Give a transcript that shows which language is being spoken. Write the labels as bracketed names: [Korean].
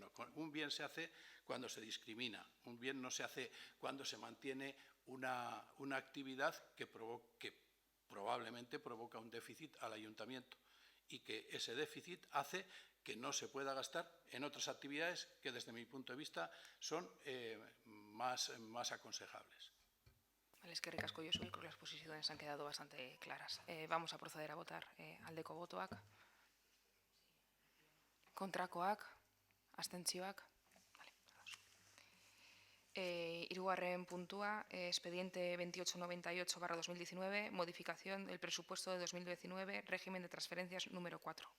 [Spanish] No, un bien se hace cuando se discrimina, un bien no se hace cuando se mantiene una actividad que probablemente provoca un déficit al ayuntamiento y que ese déficit hace que no se pueda gastar en otras actividades que desde mi punto de vista son más aconsejables. [Basque] Vale, eskerrik asko, Josu. [Spanish] Creo que las posiciones han quedado bastante claras. Vamos a proceder a votar [Basque] aldeko botoak. Kontrakoak, abstentzioak. [Spanish] Vale, [Basque] hirugarren puntua, [Spanish] expediente 2898/2019, modificación del presupuesto de 2019, régimen de transferencias número 4.